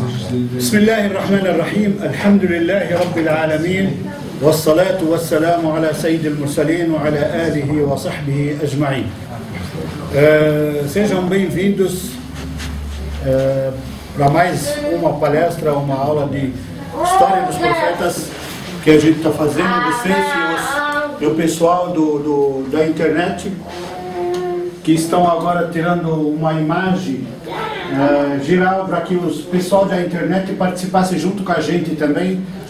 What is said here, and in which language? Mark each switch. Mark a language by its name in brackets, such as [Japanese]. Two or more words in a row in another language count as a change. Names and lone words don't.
[Arabic] بسم الله الرحمن الرحيم الحمد لله رب العالمين والصلاة والسلام على سيد المرسلين وعلى آله وصحبه أجمعين. [Portuguese] Sejam bem-vindos para mais uma palestra, uma aula de História dos Profetas que a gente está fazendo, vocês e o pessoal da internet que estão agora tirando uma imagem geral para que o pessoal da internet participasse junto com a gente também